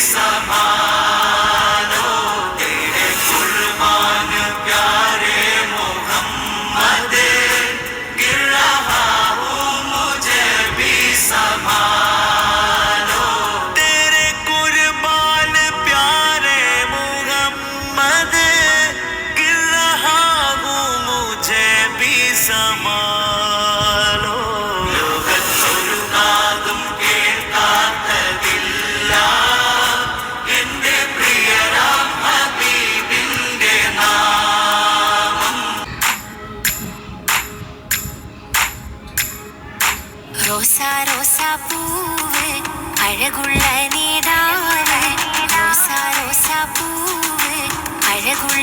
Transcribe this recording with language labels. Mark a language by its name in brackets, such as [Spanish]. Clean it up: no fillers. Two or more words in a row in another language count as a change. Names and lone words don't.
[Hindi] संभालो तेरे कुर्बान प्यारे मोहम्मद गिर रहा हूँ मुझे भी संभालो तेरे कुर्बान प्यारे मोहम्मद गिर रहा हूँ मुझे भी संभालो [Malayalam] ലോകത്തൊരുനാദം കേൾക്കാത്തതില്ല എന്റെ പ്രിയരാം ഹബീബിന്റെ നാമം റോസാ റോസാ പൂവ് അഴകുള്ള നേതാവ് റോസാ റോസാ പൂവ് അഴകുള്ള